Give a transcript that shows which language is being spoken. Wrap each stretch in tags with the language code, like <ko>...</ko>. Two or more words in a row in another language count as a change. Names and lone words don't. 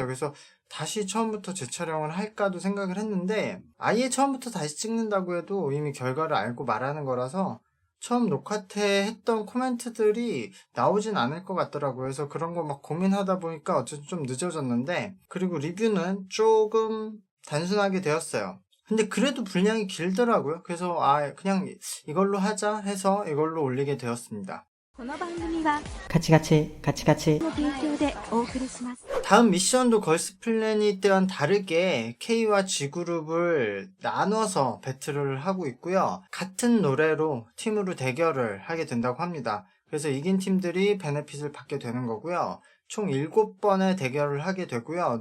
<ko>그래서 다시 처음부터 재촬영을 할까도 생각을 했는데 아예 처음부터 다시 찍는다고 해도 이미 결과를 알고 말하는 거라서 처음 녹화 때 했던 코멘트들이 나오진 않을 것 같더라고요. 그래서 그런 거 막 고민하다 보니까 어쨌든 좀 늦어졌는데, 그리고 리뷰는 조금 단순하게 되었어요. 근데 그래도 분량이 길더라고요. 그래서 그냥 이걸로 하자 해서 이걸로 올리게 되었습니다.</ko> <ja>この番組はカチカチの提供でお送りします。</ja> <ko>다음 미션도 걸스 플래닛 때와는 다르게 K와 G그룹을 나눠서 배틀을 하고 있고요. 같은 노래로 팀으로 대결을 하게 된다고 합니다. 그래서 이긴 팀들이 베네핏을 받게 되는 거고요. 총 7번의 대결을 하게 되고요.</ko>